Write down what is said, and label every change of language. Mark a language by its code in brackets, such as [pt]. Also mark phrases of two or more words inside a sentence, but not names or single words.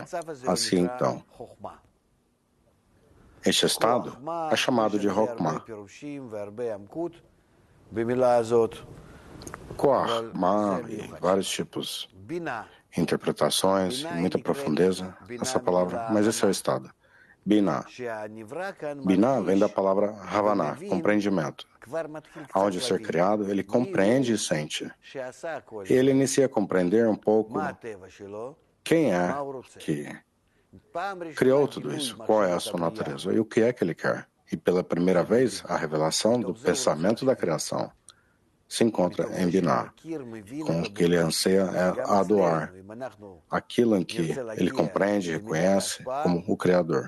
[pt] Assim, então, este estado é chamado de Hokmah. [he] במילה הזאת, כוח, מה [pt] e vários tipos, [he] בינה, [pt] interpretações, muita profundeza nessa palavra, mas esse é o estado. Binah. [he] שהנברא כאן [pt] Binah vem da palavra Havaná, compreendimento. [he] כבר מתחיל קצת [pt] Aonde o ser criado, ele compreende e sente. [he] שעשה הכל, [pt] E ele inicia a compreender um pouco [he] מה הטבע שלו, [pt] quem é [he] מה הוא רוצה. [pt] que [he] פעם ראשונה [pt] criou tudo [he] גילוי [pt] isso, qual é a [he] מחשבות [pt] sua [he] הבריאה. [pt] natureza e o que é que ele quer. E pela primeira vez, a revelação do pensamento da criação se encontra em Binah. Com o que ele anseia é a doar, aquilo em que ele compreende e reconhece como o Criador.